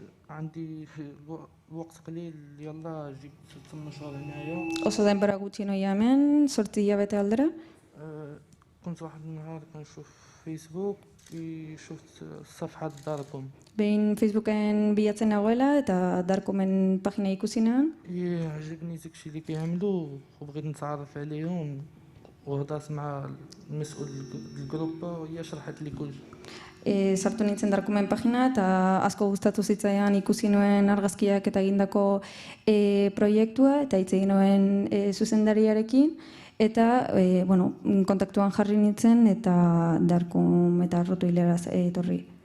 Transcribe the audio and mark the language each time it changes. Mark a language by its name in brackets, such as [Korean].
[Arabic] عندي وقت قليل يلا جيت 18 هنايا [Basque] Oso denbora gutxi noia hemen, 8 hilabete aldera. [Arabic] كنت واحد النهار كنشوف فيسبوك شفت صفحة داركم [Basque] Behin Facebooken bilatzen nagoela eta Darkomen pagina ikusi nean. [Arabic] عجبني داكشي اللي كيعملوا وبغيت نتعرف عليهم وهضرت مع المسؤول الجروب وهي شرحت لي كلشي [Basque] Sartu nintzen Darkomen pagina eta asko gustatu zitzaidan ikusi nuen argazkiak eta egindako proiektua eta hitz egin nuen zuzendariarekin eta bueno, kontaktuan jarri nintzen eta Darkom eta Arrato Eliara etorri.